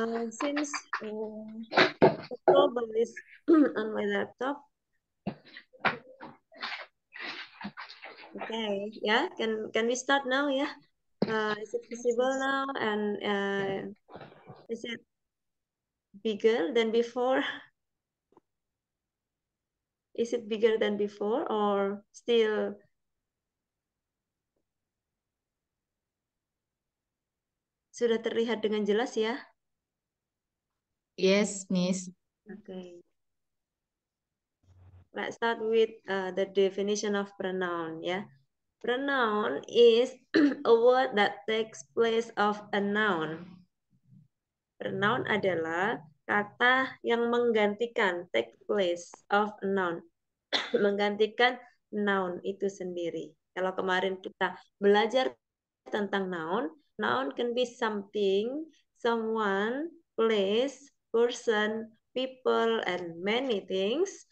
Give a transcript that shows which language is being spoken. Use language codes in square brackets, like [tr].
[en] Since the trouble is on my laptop, okay, yeah, can we start now? Yeah, is it visible now? And is it bigger than before? Is it bigger than before or still? [id] Sudah terlihat dengan jelas ya? [en] Yes, Miss. Okay. Let's start with the definition of pronoun, ya. Pronoun is a word that takes place of a noun. [id] Pronoun adalah kata yang menggantikan, [en] take place of a noun. [id] Menggantikan noun itu sendiri. Kalau kemarin kita belajar tentang noun, [en] noun can be something, someone, place, person, people, and many things.